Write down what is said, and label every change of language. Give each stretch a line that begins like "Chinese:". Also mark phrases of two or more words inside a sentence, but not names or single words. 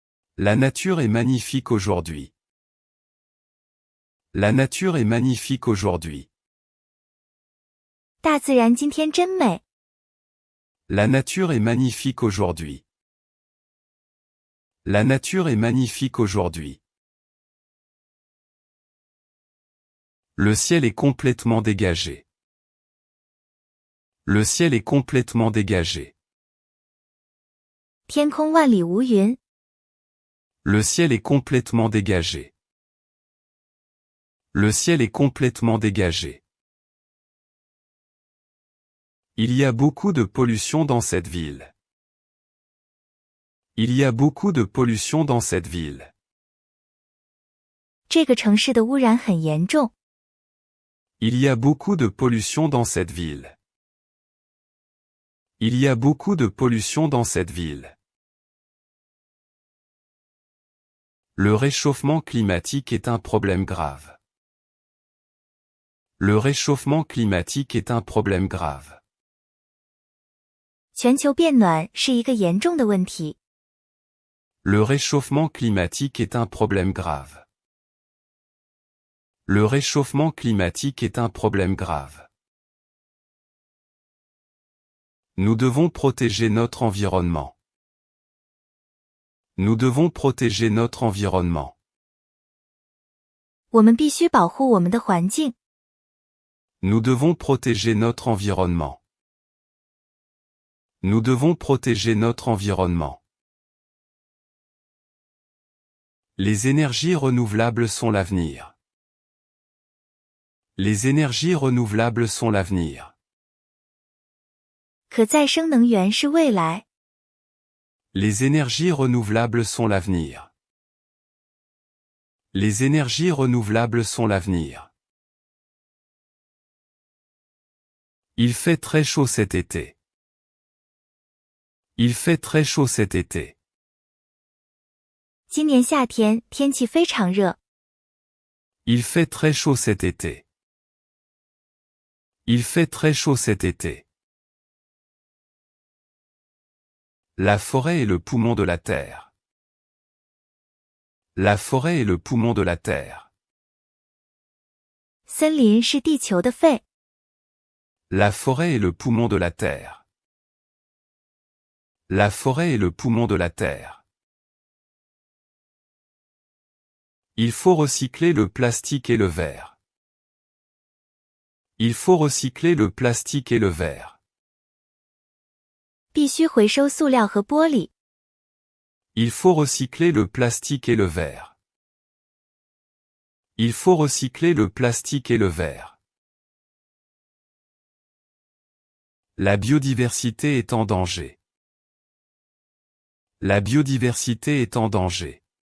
French: La nature est magnifique aujourd'hui. La nature est magnifique aujourd'hui.
Chinese: 大自然今天真美。
French: La nature est magnifique aujourd'hui. La nature est magnifique aujourd'hui. Le ciel est complètement dégagé. Le ciel est complètement dégagé.
Chinese: 天空万里无云。
French: Le ciel est complètement dégagé. Le ciel est complètement dégagé. Il y a beaucoup de pollution dans cette ville. Il y a beaucoup de pollution dans cette ville.
Chinese: 这个城市的污染很严重。
French: Il y a beaucoup de pollution dans cette ville. Il y a beaucoup de pollution dans cette ville. Le réchauffement climatique est un problème grave. Le réchauffement climatique est un problème grave.
Chinese: 全球变暖是一个严重的问题。
French: Le réchauffement climatique est un problème grave. Le réchauffement climatique est un problème grave. Nous devons protéger notre environnement. Nous devons protéger notre environnement.
Chinese: 我们必须保护我们的环境。
French: Nous devons protéger notre environnement. Nous devons protéger notre environnement. Les énergies renouvelables sont l'avenir. Les énergies renouvelables sont l'avenir.
Chinese: 可再生能源是未来。
French: Les énergies renouvelables sont l'avenir. Les énergies renouvelables sont l'avenir. Il fait très chaud cet été. Il fait très chaud cet été.
Chinese: 今年夏天天气非常热。
French: Il fait très chaud cet été. Il fait très chaud cet été. La forêt est le poumon de la terre. La forêt est le poumon de la terre.
Chinese: 森林是地球的肺。
French: La forêt est le poumon de la terre. La forêt est le poumon de la terre. Il faut recycler le plastique et le verre. Il faut recycler le plastique et le verre.
Chinese: 必须回收塑料和玻璃。
French: Il faut recycler le plastique et le verre. Il faut recycler le plastique et le verre. La biodiversité est en danger. La biodiversité est en danger.